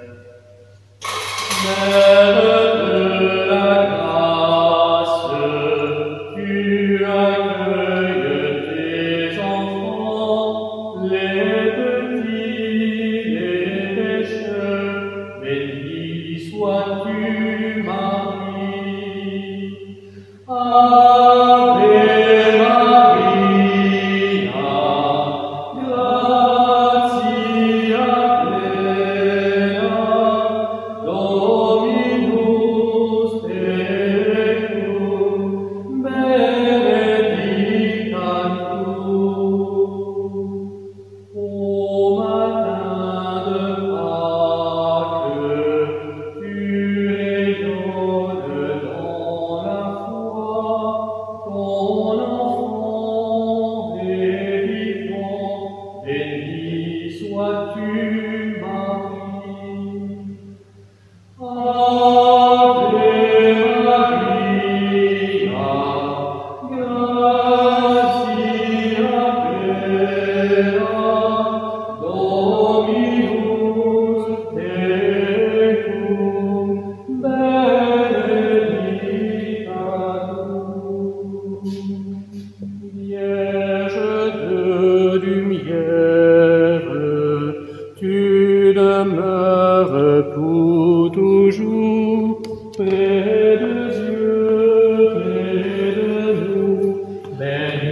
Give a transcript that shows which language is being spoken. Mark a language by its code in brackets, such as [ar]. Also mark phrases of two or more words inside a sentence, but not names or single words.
[fr] Mère de la grâce, tu accueilles tes enfants, les petits, les pécheurs, béni sois-tu, Marie. [la] Ave Maria, gratia plena, Dominus tecum, benedicta tu. [fr] Ô matin de Pâques, tu rayonnes dans la foi, ton enfant est vivant, béni sois-tu, Marie. [la] Ave Maria, gratia plena, Dominus tecum, benedicta tu. [fr] Vierge de lumière, tu demeures pour toujours près de Dieu, près de nous.